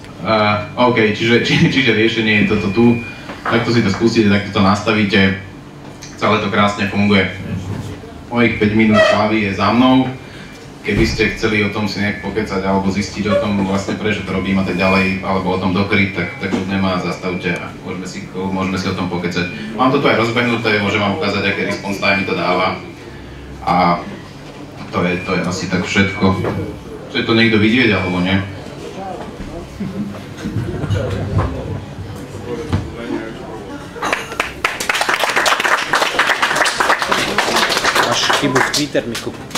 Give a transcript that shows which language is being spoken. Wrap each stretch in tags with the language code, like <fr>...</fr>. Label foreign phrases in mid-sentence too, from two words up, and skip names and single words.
<sk>OK, čiže riešenie je toto tu. Takto si to skúsite, takto to nastavíte, celé to krásne funguje. Mojich 5 minút hlavy je za mnou. Keby ste chceli o tom si nejak pokecať alebo zistiť o tom vlastne prečo to robím a tak ďalej, alebo o tom Dockeri, tak ľudne ma zastavte a môžeme si o tom pokecať. Mám to tu aj rozbehnuté, môžem vám ukázať, aké</sk> <en>response time</en> <sk>to dáva. A to je asi tak všetko. Chce to niekto vidieť alebo nie? Chybu v Twitter, Miku.</sk>